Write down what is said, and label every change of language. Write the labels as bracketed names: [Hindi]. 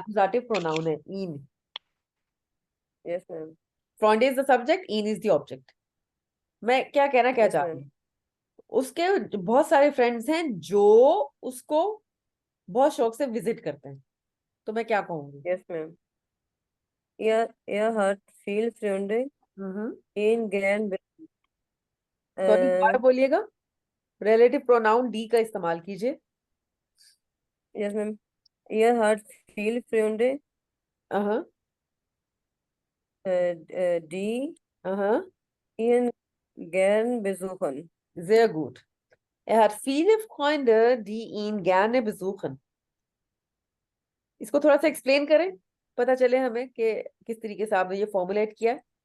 [Hindi] एक्कुजेटिव pronoun है इन। [English] yes ma'am, front is the subject, in is the object. [Hindi] मैं क्या कहना क्या [English] yes [Hindi] चाहती [English] ma'am, [Hindi] हूँ, उसके बहुत सारे फ्रेंड्स हैं जो उसको बहुत शौक से विजिट करते हैं, तो मैं क्या कहूंगी? [English] yes ma'am. [German] Er hat viel Freunde in gern [English] sorry, äh, [Hindi] दोबारा बोलिएगा, रिलेटिव प्रोनाउन डी का इस्तेमाल कीजिए। [English] yes ma'am. [German] Er hat viel Freunde [Hindi] हाँ [German] die [Hindi] हाँ, [German] ihn gern besuchen. sehr gut। Er hat viele Freunde, die ihn gerne besuchen। [Hindi] इसको थोड़ा सा एक्सप्लेन करें, पता चले हमें कि किस तरीके से आपने ये फॉर्मुलेट किया है।